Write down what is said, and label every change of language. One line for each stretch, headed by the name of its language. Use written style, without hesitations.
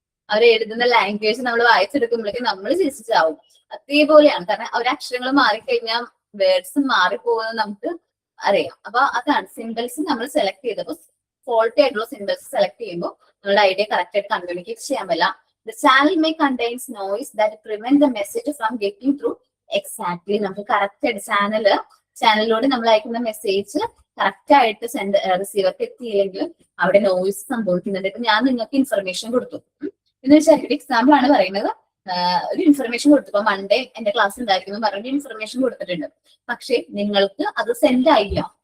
Malayalam: അവർ എഴുതുന്ന ലാംഗ്വേജ് നമ്മൾ വായിച്ചെടുക്കുമ്പോഴേക്കും നമ്മൾ ചിരിച്ചാവും. അതേപോലെയാണ്, കാരണം ഒരു അക്ഷരങ്ങൾ മാറിക്കഴിഞ്ഞാൽ വേർഡ്സ് മാറിപ്പോകുന്നത് നമുക്ക് അറിയാം. അപ്പൊ അതാണ് സിംബൽസ് നമ്മൾ സെലക്ട് ചെയ്തപ്പോൾ ഫോൾട്ടി ആയിട്ടുള്ള സിംബൽസ് സെലക്ട് ചെയ്യുമ്പോൾ നമ്മുടെ ഐഡിയ കറക്റ്റ് ആയിട്ട് കമ്മ്യൂണിക്കേറ്റ് ചെയ്യാൻ പറ്റില്ല.
English: The channel may contains noise that prevent the message from getting through exactly.
Malayalam: നമുക്ക് കറക്റ്റ് ആയിട്ട് ചാനലിലൂടെ നമ്മൾ അയക്കുന്ന മെസ്സേജ് കറക്റ്റ് ആയിട്ട് റിസീവർക്ക് എത്തിയില്ലെങ്കിൽ അവിടെ നോയിസ് സംഭവിക്കുന്നുണ്ട്. ഇപ്പൊ ഞാൻ നിങ്ങൾക്ക് ഇൻഫർമേഷൻ കൊടുത്തു എന്ന് വെച്ചാൽ ഒരു എക്സാമ്പിൾ ആണ് പറയുന്നത്. ഒരു ഇൻഫർമേഷൻ കൊടുത്തപ്പോ മൺഡേ എന്റെ ക്ലാസ് ഉണ്ടായിരുന്നു പറഞ്ഞിട്ട് ഇൻഫർമേഷൻ കൊടുത്തിട്ടുണ്ട്, പക്ഷെ നിങ്ങൾക്ക് അത് സെൻഡ് ആയില്ല.